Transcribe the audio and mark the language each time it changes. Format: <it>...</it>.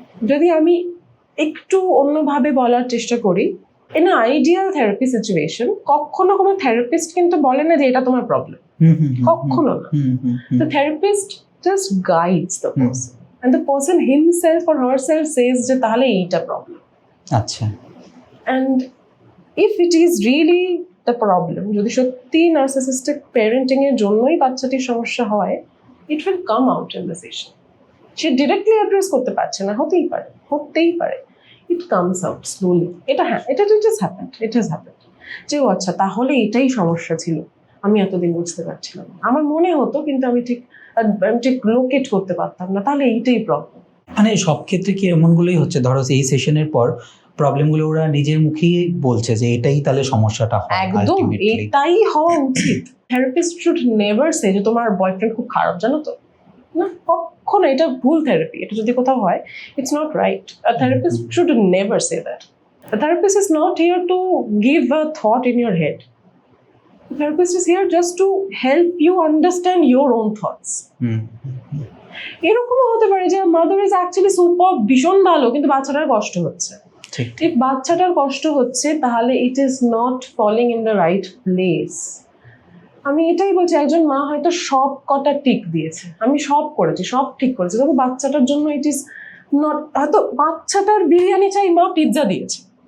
<bn>যদি আমি একটু অন্যভাবে বলার চেষ্টা করি,</bn> <en>in ideal therapy situation</en> <bn>কখনো কোনো থেরাপিস্ট কিন্তু বলে না যে এটা তোমার প্রবলেম, কখনো না।</bn> <en>the therapist just guides the person and the person himself or herself says</en> <bn>যে তাহলে এইটা প্রবলেম। আচ্ছা,</bn> <en>and if it is really the problem,</en> <bn>যদি সত্যি নার্সিসিস্টিক প্যারেন্টিং এর জন্যই বাচ্চাটির সমস্যা হয়,</bn> <en>it will come out in the session.</en> <bn>Say directly address করতে পারছে না, হতেই পারে,</bn> <en>it comes out slowly.</en> <bn>এটা হ্যাঁ, এটা</bn> <en>just happened, it has happened,</en> <bn>যে ও আচ্ছা তাহলে এটাই সমস্যা ছিল, আমি এতদিন বুঝতে পারছিলাম না, আমার মনে হতো কিন্তু আমি ঠিক লোকেট করতে পারতাম না, তাহলে এইটাই প্রবলেম। মানে সব ক্ষেত্রে কি এমনগুলোই হচ্ছে, ধরো এই সেশনের পর প্রবলেমগুলো ওরা নিজের মুখেই বলছে যে এটাই তাহলে সমস্যাটা হয়? একদম এটাই হওয়া উচিত।</bn> <en>therapist should never say</en> <bn>যে তোমার বয়ফ্রেন্ড খুব খারাপ, জানো তো, না, কখনো। এটা ভুল থেরাপি, এটা যদি কোথাও হয়,</bn> <en>It's not right. A therapist should never say that. A therapist is not here to give a thought in your head. The therapist is here just to help you understand your own thoughts.</en> <bn>এরকমও হতে পারে যে</bn> <en>mother is actually super,</en> <bn>ভীষণ ভালো, কিন্তু বাচ্চাটার কষ্ট হচ্ছে। ঠিক, বাচ্চাটার কষ্ট হচ্ছে, তাহলে</bn> <en>It is not falling in the right place.</en> <bn>আমি এটাই বলছি, একজন মা হয়তো সব কটা টিক দিয়েছে, আমি সব করেছি, সব ঠিক করেছি, তবে বাচ্চাটার জন্য</bn> <en>it is not,</en> <bn>হয়তো বাচ্চাটার বিরিয়ানি চাই, মা পিৎজা দিয়েছে।</bn>